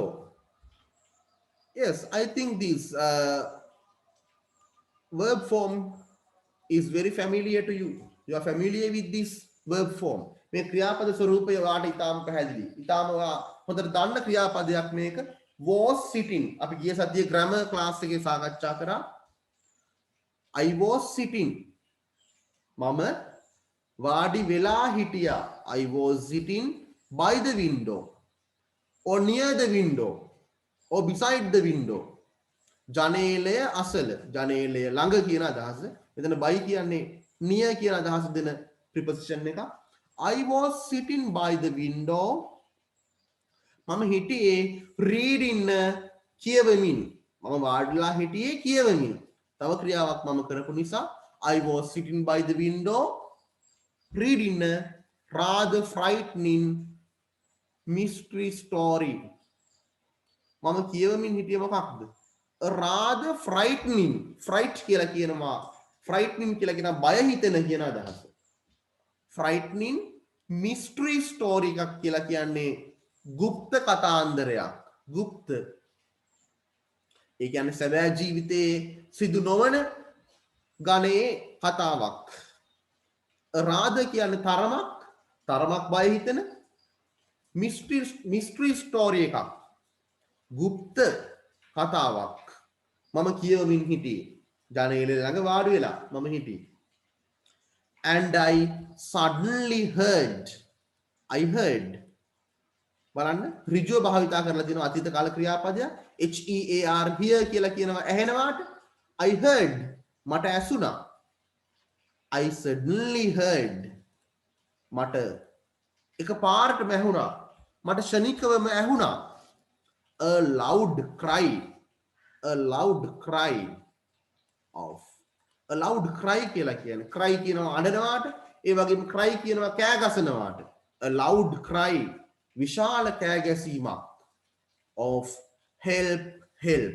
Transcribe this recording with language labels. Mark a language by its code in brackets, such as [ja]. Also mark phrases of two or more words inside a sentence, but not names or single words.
[en] Yes, I think this verb form is very familiar to you. You are familiar with this verb form. [si] මේ ක්‍රියාපද ස්වරූපය ඔයාට ඉතාම පැහැදිලි. ඉතාම ඔයා හොඳට දන්න ක්‍රියාපදයක් මේක. [en] Was sitting. [si] අපි ගිය සතියේ [en] grammar class [si] එකේ සාකච්ඡා කරා. [en] I was sitting. [si] මම වාඩි වෙලා හිටියා. [en] I was sitting by the window or near the window or beside the window. [si] ජනේලය අසල. ජනේලය ළඟ කියන අදහස. මෙතන by කියන්නේ near කියන අදහස දෙන preposition එක. [en] I was sitting by the window. [si] මම හිටියේ reading කියවමින්. මම වාඩිලා හිටියේ කියවමින්. තව ක්‍රියාවක් මම කරපු නිසා [en] I was sitting by the window reading a rather frightening mystery story. [si] මම කියවමින් හිටියේ මොකක්ද? [en] A rather frightening. [si] Fright කියලා කියනවා. Frightening කියලා කියන බය හිතෙන කියන අදහස. [en] Frightening mystery story [si] එකක් කියලා කියන්නේ গুপ্ত කතාන්දරයක්. গুপ্ත. ඒ කියන්නේ සැබෑ ජීවිතේ සිදු නොවන ගණයේ කතාවක්. rather කියන්නේ තරමක් බය හිතෙන [en] mystery story [si] එකක්. গুপ্ත කතාවක්. මම කියවමින් හිටියේ. ජනේලෙ ළඟ වාඩි වෙලා මම හිටියේ. [en] And I suddenly heard. I heard. [si] බලන්න ඍජුව භාවිතා කරලා දිනවා අතීත කාල ක්‍රියාපදයක්. [en] HEAR hear [si] කියලා කියනවා ඇහෙනවාට. [en] I heard. [si] මට ඇසුණා. [en] I suddenly heard. [si] මට එකපාරටම ඇහුණා. මට ශනිකවම ඇහුණා. [en] A loud cry. A loud cry of. A loud cry [si] කියලා කියන්නේ cry කියනවා අඬනවාට. ඒ වගේම cry කියනවා කෑ ගසනවාට. [en] A loud cry [si] විශාල කෑ ගැසීමක් [en] of help, help.